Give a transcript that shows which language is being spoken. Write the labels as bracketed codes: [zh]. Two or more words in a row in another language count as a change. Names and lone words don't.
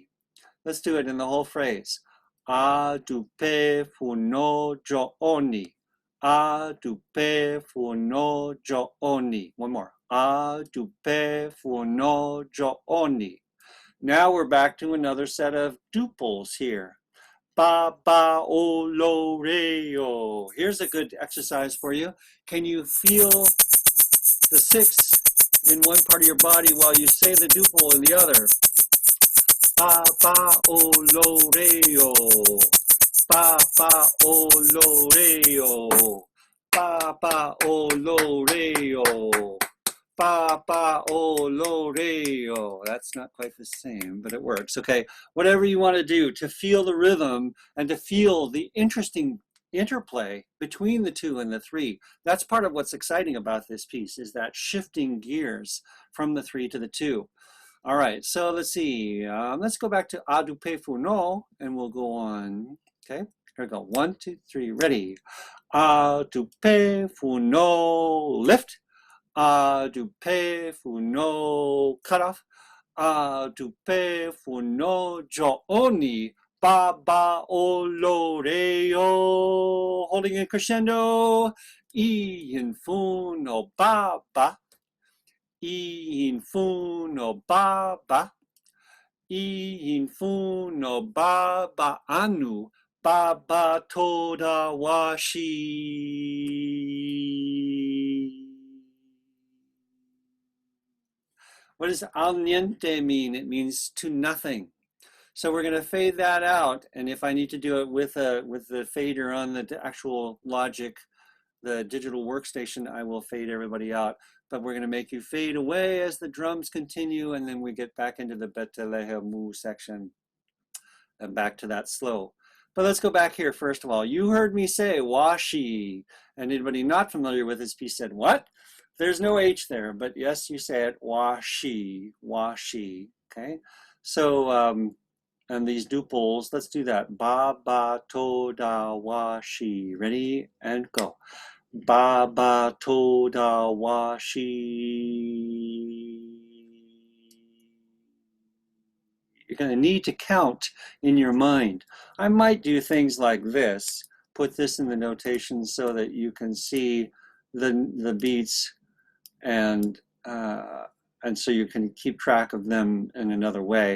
[en] Let's do it in the whole phrase. [yo] A du pe fu no jo-oni. Adupe funo jooni. [en] One more. [yo] Adupe funo jooni. [en] Now we're back to another set of duples here. [yo] Ba ba o lo re o. [en] Here's a good exercise for you. Can you feel the 6 in one part of your body while you say the duple in the other? [yo] Ba ba o lo re o. Ba ba o lo re o. Ba ba o lo re o. Ba ba o lo re o. [en] That's not quite the same, but it works. Okay, whatever you want to do to feel the rhythm and to feel the interesting interplay between the 2 and the 3. That's part of what's exciting about this piece, is that shifting gears from the 3 to the 2. All right, so let's see. Let's go back to [yo] Adupe funo, [en] and we'll go on. Okay, here we go. 1, 2, 3, ready. [yo] Adupe funo, [en] lift. [yo] Adupe funo, [en] cut off. [yo] Adupe funo, jooni. Ba ba o lo re o. [en] Holding in crescendo. [yo] In funo ba ba. In funo ba ba. In funo ba ba anu. Ba ba toda washi. [en] What does [it] al niente [en] mean? It means to nothing. So we're going to fade that out, and if I need to do it with the fader on the actual Logic, the digital workstation, I will fade everybody out. But we're going to make you fade away as the drums continue, and then we get back into the Betelehemu section and back to that slow. But let's go back here first of all. You heard me say washi, and anybody not familiar with this piece said, what? There's no H there, but yes, you say it, washi, washi, okay? So, and these duples, let's do that. [yo] Ba, ba, to, da, washi. [en] Ready? And go. [yo] Ba, ba, to, da, washi. [en] You're going to need to count in your mind. I might do things like this. Put this in the notation so that you can see the beats, and so you can keep track of them in another way.